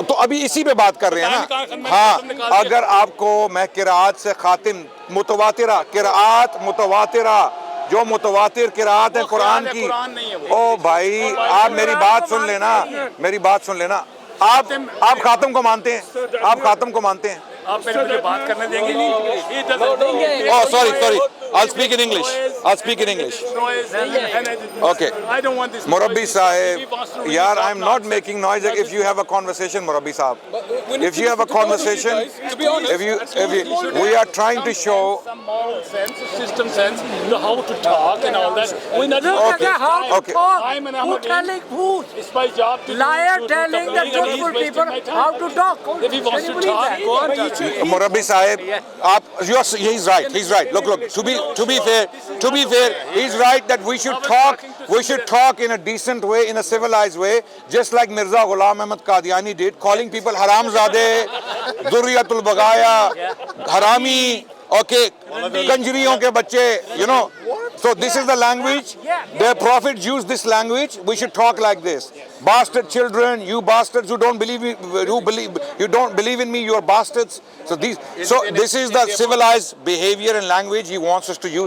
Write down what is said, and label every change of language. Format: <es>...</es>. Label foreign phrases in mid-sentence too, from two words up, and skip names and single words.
<hi>तो अभी इसी पे बात कर रहे हैं ना हाँ अगर आपको मैं किरात से खातिम मुतवातिरा किरात मुतवातिरा जो मुतवातिर किरात है कुरान की कुरान नहीं है वो ओ भाई आप मेरी बात सुन लेना आप खातम को मानते हैं आप खातम को मानते हैं आप मेरे मुझे बात करने देंगे नहीं</hi> <en>O sorry I'll speak in English. I'll speak in English. Okay. I don't want this. Murabbi noise. Sahib, If he wants to yaar, stop I'm not nonsense. making noise. If you have a conversation, Murabbi Sahib. When If you have a to be honest with conversation, guys, to be honest, we are trying to show. Some moral sense, system sense, how to talk and all that. We're not Look at how Okay. to talk. I'm an Who Ahmadi. telling who? It's my job to Liar to telling the complain, and he's truthful wasting people my time. how to talk. If he wants Can to you believe talk, that? go on talk. Murabbi Sahib, he's right. He's right. Look. To be fair, he's right that we should talk. We should talk in a decent way, in a civilized way, just like Mirza Ghulam Ahmad Qadiani did, calling people haramzade,</en> <ar>ذرية البغايا,</ar> <en>harami, okay,</en> <hi>कंजरियों के बच्चे,</hi> <en>you know. So this is the language. The Prophet used this language. We should talk like this. Bastard children, you bastards who don't believe in me, you're bastards. So this is the civilized behavior and language he wants us to use.</en>